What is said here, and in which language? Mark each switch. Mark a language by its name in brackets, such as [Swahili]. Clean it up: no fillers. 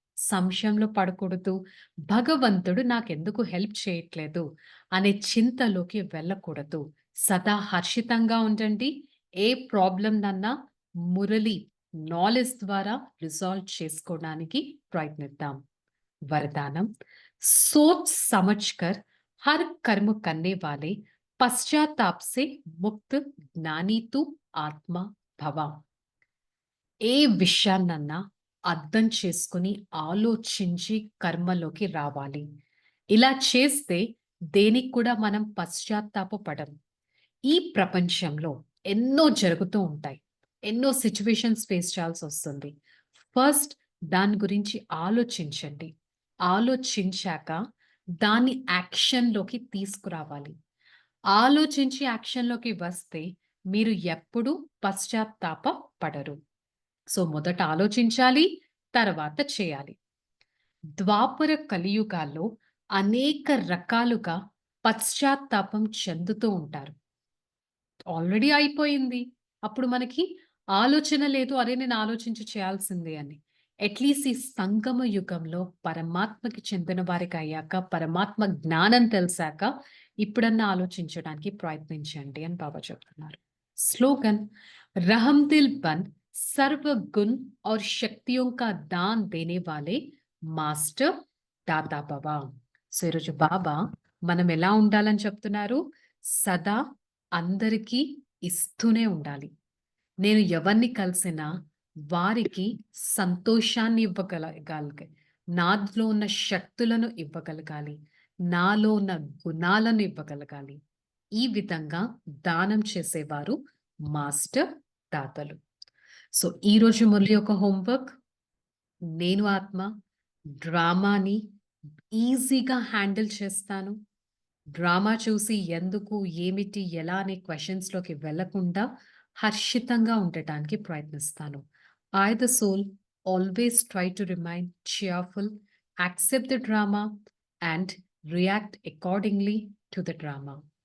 [Telugu] సంశయంలో పడకూడదు. భగవంతుడు నాకెందుకు హెల్ప్ చేయట్లేదు అనే చింతలోకి వెళ్ళకూడదు. సదా హర్షితంగా ఉండండి. ఏ ప్రాబ్లమ్‌నన్నా మురళి నాలెడ్జ్ ద్వారా రిజాల్వ్ చేసుకోవడానికి ప్రయత్నిద్దాం. [Hindi] वरदानम सोच समझकर हर कर्म करने वाले पश्चाताप से मुक्त ज्ञानी तू ఆత్మ భవ. [Telugu] ఏ విషయాన్నన్నా అర్థం చేసుకొని ఆలోచించి కర్మలోకి రావాలి. ఇలా చేస్తే దేనికి కూడా మనం పశ్చాత్తాపపడం. ఈ ప్రపంచంలో ఎన్నో జరుగుతూ ఉంటాయి. ఎన్నో సిట్యుయేషన్స్ ఫేస్ చేయాల్సొస్తుంది. ఫస్ట్ దాని గురించి ఆలోచించండి. ఆలోచించాక దాన్ని యాక్షన్‌లోకి తీసుకురావాలి. ఆలోచించి యాక్షన్‌లోకి వస్తే మీరు ఎప్పుడూ పశ్చాత్తాప పడరు. సో, మొదట ఆలోచించాలి, తర్వాత చేయాలి. ద్వాపర కలియుగాల్లో అనేక రకాలుగా పశ్చాత్తాపం చెందుతూ ఉంటారు. ఆల్రెడీ అయిపోయింది. అప్పుడు మనకి ఆలోచన లేదు. అరే! నేను ఆలోచించి చేయాల్సిందే అని. అట్‌లీస్ట్ ఈ సంగమ యుగంలో పరమాత్మకి చెందిన వారికయ్యాక, పరమాత్మ జ్ఞానం తెలిసాక ఇప్పుడన్నా ఆలోచించడానికి ప్రయత్నించండి అని బాబా చెప్తున్నారు. [Hindi] స్లోగన్ रहम दिल बन सर्व गुण और शक्तियों का दान देने वाले మాస్టర్ దాతా భవ. [Telugu] సో, ఈరోజు బాబా మనం ఎలా ఉండాలని చెప్తున్నారు? సదా అందరికీ ఇస్తూనే ఉండాలి. నేను ఎవరిని కలిసినా వారికి సంతోషాన్ని ఇవ్వగలగాలి. నాలో ఉన్న శక్తులను ఇవ్వగలగాలి. నాలో ఉన్న గుణాలను ఇవ్వగలగాలి. ఈ విధంగా దానం చేసేవారు మాస్టర్ దాతలు. సో, ఈరోజు మురళి యొక్క హోంవర్క్, నేను ఆత్మ డ్రామాని ఈజీగా హ్యాండిల్ చేస్తాను. డ్రామా చూసి ఎందుకు, ఏమిటి, ఎలా అనే క్వెషన్స్‌లోకి వెళ్ళకుండా హర్షితంగా ఉండటానికి ప్రయత్నిస్తాను. [English] I, the soul, always try to remain cheerful, accept the drama, and react accordingly to the drama.